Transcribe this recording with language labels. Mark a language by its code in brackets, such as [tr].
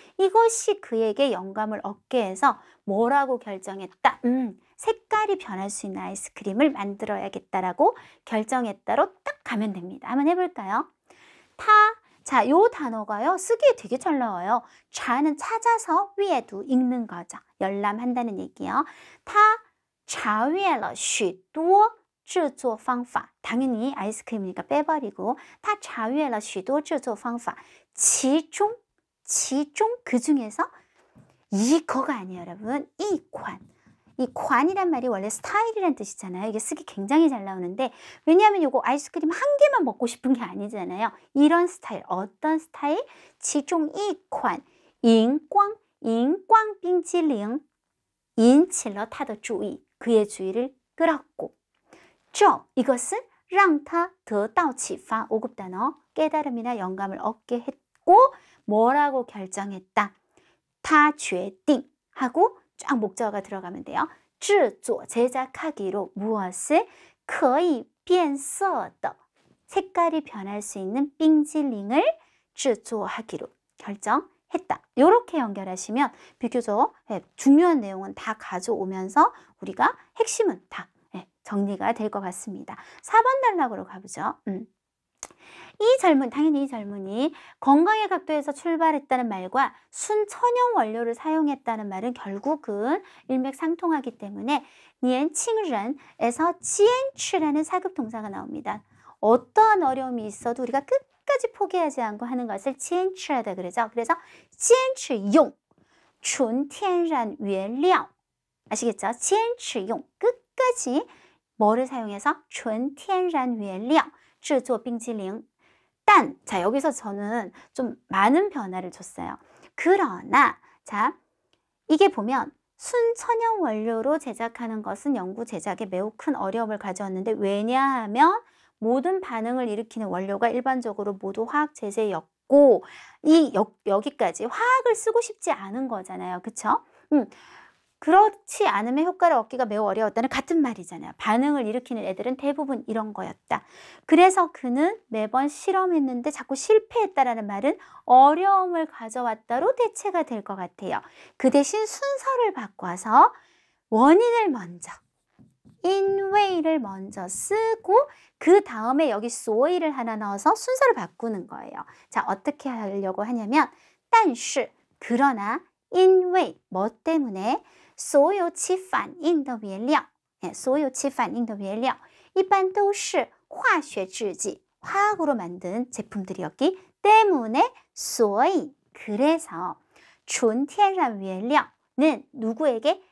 [ko] 이것이 그에게 영감을 얻게 해서 뭐라고 결정했다? 색깔이 변할 수 있는 아이스크림을 만들어야겠다라고 결정했다로 딱 가면 됩니다. 한번 해볼까요? 자, 요 단어가요. 쓰기에 되게 잘 나와요. 자는 찾아서 위에도 읽는 거죠. 열람한다는 얘기요. [zh] 他查阅了许多制作方法. [ko] 당연히 아이스크림이니까 빼버리고 [zh] 他查阅了许多制作方法. 其中 [ko] 그 중에서 이거가 아니에요, 여러분. 이 관이란 말이 원래 스타일이란 뜻이잖아요. 이게 쓰기 굉장히 잘 나오는데 왜냐하면 이거 아이스크림 한 개만 먹고 싶은 게 아니잖아요. 이런 스타일, 어떤 스타일? [zh] 其中一款荧光冰激凌引起了他的注意. [ko] 그의 주의를 끌었고 这 이것은 让他得到启发. 5급 단어 깨달음이나 영감을 얻게 했고 뭐라고 결정했다? [zh] 他决定 [ko] 하고 쫙 목적어가 들어가면 돼요. 制作 제작하기로 무엇을 [zh] 可以变色的 [ko] 색깔이 변할 수 있는 빙질링을 制作하기로 결정했다. 이렇게 연결하시면 비교적 중요한 내용은 다 가져오면서 우리가 핵심은 다 정리가 될 것 같습니다. 4번 단락으로 가보죠. 당연히 이 젊은이 건강의 각도에서 출발했다는 말과 순천연 원료를 사용했다는 말은 결국은 일맥상통하기 때문에 年轻人에서 坚持라는 사급 동사가 나옵니다. 어떠한 어려움이 있어도 우리가 끝까지 포기하지 않고 하는 것을 坚持하다 그러죠. [zh] 그래서 坚持用纯天然原料 [ko] 아시겠죠? [zh] 坚持用 [ko] 끝까지 뭐를 사용해서 [zh] 纯天然原料制作冰激凌 [ko] 자, 여기서 저는 좀 많은 변화를 줬어요. 그러나, 자, 이게 보면 순천연 원료로 제작하는 것은 연구 제작에 매우 큰 어려움을 가져왔는데 왜냐하면 모든 반응을 일으키는 원료가 일반적으로 모두 화학 제제였고 여기까지 화학을 쓰고 싶지 않은 거잖아요. 그쵸? 그렇지 않으면 효과를 얻기가 매우 어려웠다는 같은 말이잖아요. 반응을 일으키는 애들은 대부분 이런 거였다. 그래서 그는 매번 실험했는데 자꾸 실패했다라는 말은 어려움을 가져왔다로 대체가 될 것 같아요. 그 대신 순서를 바꿔서 원인을 먼저, 인웨이를 먼저 쓰고 그 다음에 여기 소이를 하나 넣어서 순서를 바꾸는 거예요. 자, 어떻게 하려고 하냐면 [zh] 但是 [ko] 그러나 인웨이 뭐 때문에 [zh] 所有起反应的原料所有起反应的原料一般都是化学制剂 [ko] 화학으로 만든 제품들이었기 때문에 [zh] 所以 그래서 纯天然原料 [ko] 는 누구에게?